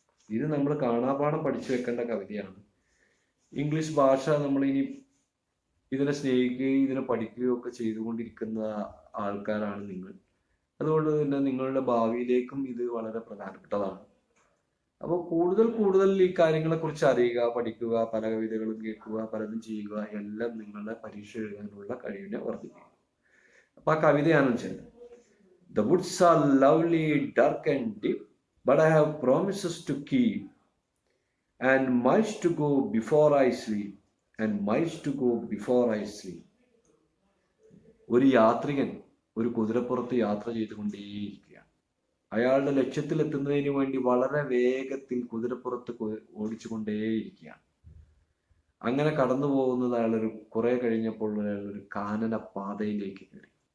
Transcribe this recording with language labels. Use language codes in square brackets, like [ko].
[ml] ഇത് നമ്മൾ കാണാപാഠം പഠിച്ചു വെക്കേണ്ട കവിതയാണ്. ഇംഗ്ലീഷ് ഭാഷ നമ്മളിനി ഇതിനെ സ്നേഹിക്കുകയും ഇതിനെ പഠിക്കുകയും ഒക്കെ ചെയ്തുകൊണ്ടിരിക്കുന്ന ആൾക്കാരാണ് നിങ്ങൾ. അതുകൊണ്ട് തന്നെ നിങ്ങളുടെ ഭാവിയിലേക്കും ഇത് വളരെ പ്രധാനപ്പെട്ടതാണ്. അപ്പോൾ കൂടുതൽ ഈ കാര്യങ്ങളെക്കുറിച്ച് അറിയുക, പഠിക്കുക, പല കവിതകളും കേൾക്കുക, പലതും ചെയ്യുക, എല്ലാം നിങ്ങളുടെ പരീക്ഷ എഴുതാനുള്ള കഴിവിനെ വർദ്ധിക്കുക. അപ്പൊ ആ കവിതയാണ് വെച്ചാൽ, [en] The woods are lovely, dark and deep, but I have promises to keep, and miles to go before I sleep, and miles to go before I sleep. [ml] ഒരു യാത്രികൻ ഒരു കുതിരപ്പുറത്ത് യാത്ര ചെയ്തുകൊണ്ടേയിരിക്കുകയാണ്. അയാളുടെ ലക്ഷ്യത്തിലെത്തുന്നതിന് വേണ്ടി വളരെ വേഗത്തിൽ കുതിരപ്പുറത്ത് ഓടിച്ചുകൊണ്ടേയിരിക്കുകയാണ്. അങ്ങനെ കടന്നു പോകുന്നത് അയാളൊരു കുറെ കഴിഞ്ഞപ്പോൾ അയാളൊരു കാനന പാതയിലേക്ക് കയറി.